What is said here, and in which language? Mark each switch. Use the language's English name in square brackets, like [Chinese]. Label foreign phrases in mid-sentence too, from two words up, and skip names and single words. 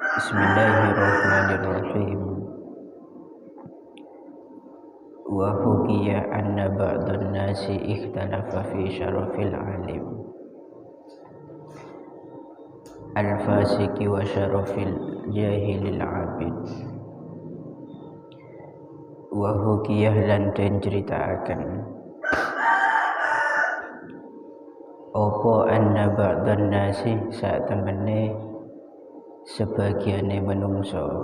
[Arabic] بسم الله الرحمن الرحيم وحكي أن بعض الناس اختلف في شرف العالم الفاسق وشرف الجاهل العابد. وحكي [Javanese] lan den ceritaaken apa [Arabic] أن بعض الناس [Javanese] sak temene sebagiane menungso,